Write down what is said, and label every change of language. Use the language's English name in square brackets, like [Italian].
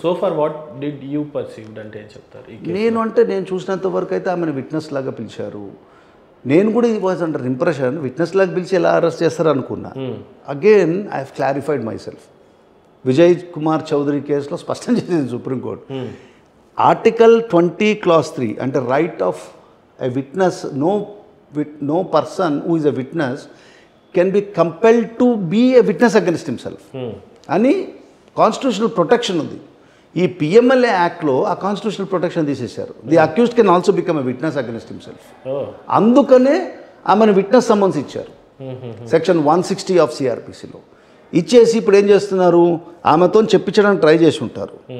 [English] so for what did you perceived [Telugu] అంటే ఏం చెప్తారు? నేను చూసినంత వరకు అయితే ఆమెను విట్నెస్ లాగా పిలిచారు. నేను కూడా ఇది [English] was under impression [Telugu] విట్నెస్ లాగా పిలిచి ఎలా అరెస్ట్ చేస్తారు అనుకున్నా. [English] Again I have clarified myself. [Telugu] Vijay Kumar Chowdary కేసులో స్పష్టం చేసింది సుప్రీంకోర్టు. [English] article 20 Clause 3 [Telugu] అంటే [English] right of a witness, no person who is a witness can be compelled to be a witness against himself [Telugu] అని [English] constitutional protection [Telugu] ఉంది. ఈ PMLA యాక్ట్లో ఆ constitutional protection తీసేశారు. [English] The accused can also become a witness against himself. [Telugu] అందుకనే ఆమెను witness summons ఇచ్చారు section 160 of సిఆర్పిసిలో. ఇచ్చేసి ఇప్పుడు ఏం చేస్తున్నారు? ఆమెతో చెప్పించడానికి ట్రై చేసి ఉంటారు.